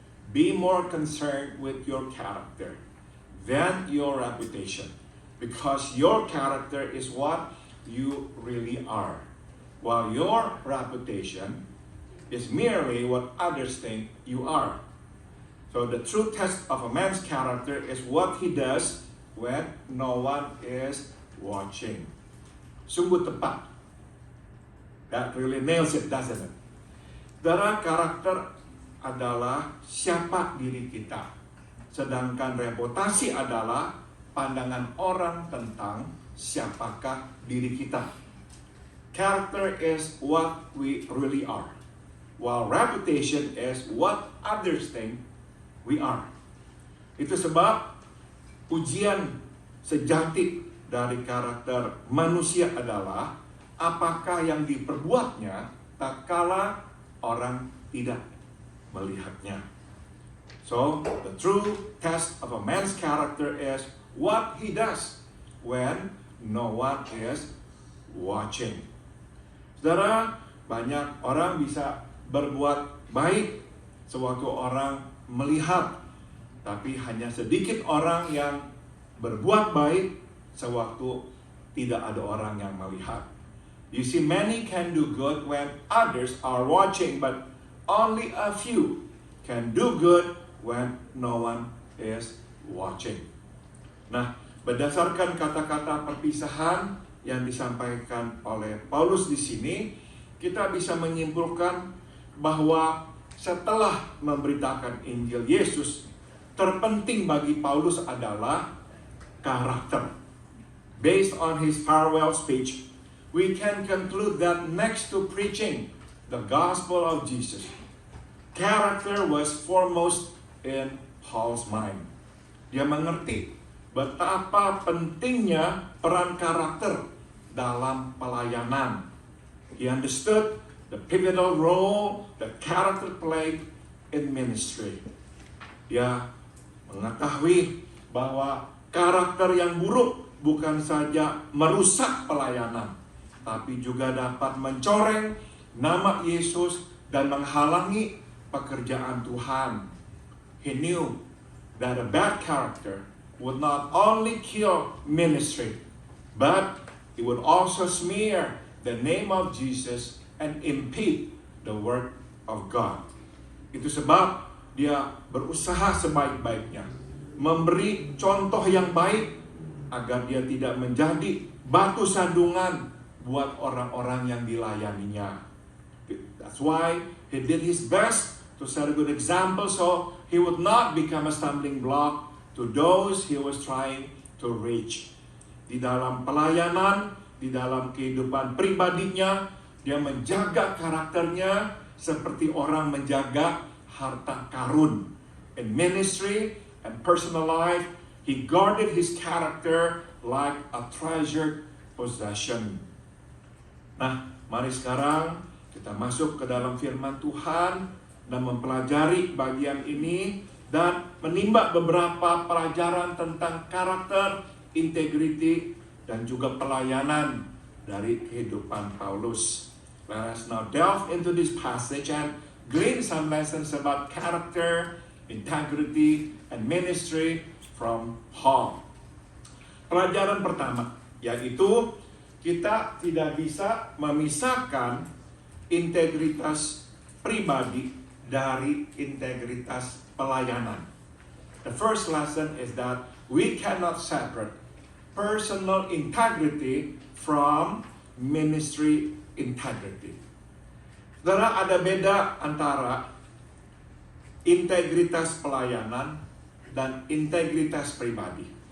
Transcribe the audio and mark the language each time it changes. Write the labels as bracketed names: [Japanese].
[English] Be more concerned with your character than your reputation, because your character is what you really are, while your reputation is merely what others think you are. So the true test of a man's character is what he does when no one is watching. [Indonesian] Sungguh tepat. [English] That really nails it, doesn't it? [Indonesian] Saudara, karakter adalah siapa diri kita. Sedangkan reputasi adalah pandangan orang tentang siapakah diri kita. [English] Character is what we really are, while reputation is what others think we are. [Indonesian] Itu sebab ujian sejati dari karakter manusia adalah apakah yang diperbuatnya tak kala orang tidak melihatnya. [English] So, the true test of a man's character is what he does when no one is watching. [Indonesian] Saudara, banyak orang bisa berbuat baik sewaktu orang melihat, tapi hanya sedikit orang yang berbuat baik sewaktu tidak ada orang yang melihat. [English] You see, many can do good when others are watching, but only a few can do good when no one is watching. [Indonesian] Nah, berdasarkan kata-kata perpisahan yang disampaikan oleh Paulus di sini, kita bisa menyimpulkan bahwa setelah memberitakan Injil Yesus, terpenting bagi Paulus adalah karakter. [English] Based on his farewell speech, we can conclude that next to preaching the gospel of Jesus, character was foremost in Paul's mind. [Indonesian] Dia mengerti betapa pentingnya peran karakter dalam pelayanan. [English] He understood the pivotal role that character played in ministry. [Indonesian] Dia mengetahui bahwa karakter yang buruk bukan saja merusak pelayanan, tapi juga dapat mencoreng nama Yesus dan menghalangi pekerjaan Tuhan. [English] He knew that a bad character would not only kill ministry, but it would also smear the name of Jesus and impede the work of God. [Indonesian] Itu sebab dia berusaha sebaik-baiknya memberi contoh yang baik agar dia tidak menjadi batu sandungan buat orang-orang yang dilayaninya. [English] That's why he did his best to set a good example so he would not become a stumbling block to those he was trying to reach. [Indonesian] Di dalam pelayanan, di dalam kehidupan pribadinya, dia menjaga karakternya seperti orang menjaga harta karun. [English] In ministry and personal life, he guarded his character like a treasured possession. [Indonesian] Nah, mari sekarang kita masuk ke dalam firman Tuhan dan mempelajari bagian ini dan menimba beberapa pelajaran tentang karakter, integriti, dan juga pelayanan dari kehidupan Paulus. [English] Let us now delve into this passage and glean some lessons about character, integrity, and ministry from Paul. [Indonesian] Pelajaran pertama, yaitu kita tidak bisa memisahkan integritas pribadi dari integritas pelayanan. [English] The first lesson is that we cannot separate personal integrity from ministry integrity. [Indonesian] Saudara, ada beda antara integritas pelayanan dan integritas pribadi.